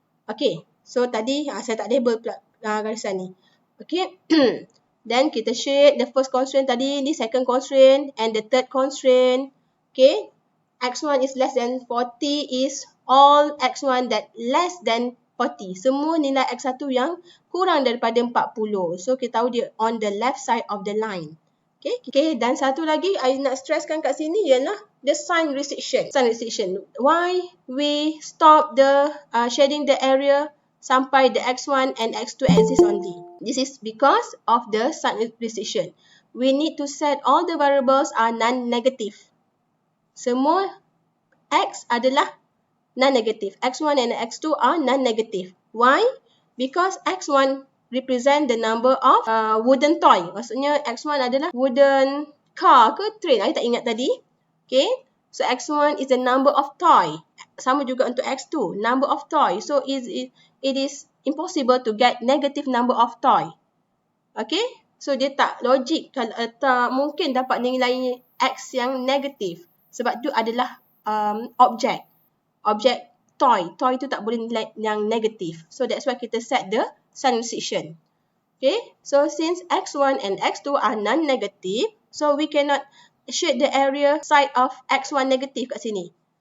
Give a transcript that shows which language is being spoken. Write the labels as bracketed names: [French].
[English] Okay, so [Malay] tadi saya tak label pula garisan ni. [English] Okay, then kita shade the first constraint tadi, ni second constraint, and the third constraint. Okay, x1 is less than 40 is all x1 that less than 40. [Malay] Semua nilai x1 yang kurang daripada 40. [English] So [Malay] kita tahu dia [English] on the left side of the line. Okay, [Malay] dan satu lagi I nak stresskan kat sini ialah [English] the sign restriction. Sign restriction. Why we stop the shading the area sampai the x1 and x2 axis only? This is because of the sign restriction. We need to set all the variables are non-negative. [Malay] Semua x adalah non-negative. [English] x1 and x2 are non-negative. Why? Because x1 represent the number of wooden toy. [Malay] Maksudnya x1 adalah [English] wooden car ke train? I [Malay] tak ingat tadi. [English] Okay. So X1 is the number of toy. [Malay] Sama juga untuk X2. [English] Number of toy. So it is impossible to get negative number of toy. [Malay] Okay. So dia tak logik. Tak mungkin dapat nilai X yang negatif. Sebab tu adalah objek. Objek toy. Toy tu tak boleh nilai yang negatif. [English] So that's why kita set the sign restriction. Okay, so since X1 and X2 are non-negative, so we cannot shade the area side of X1 negative [Malay] kat sini.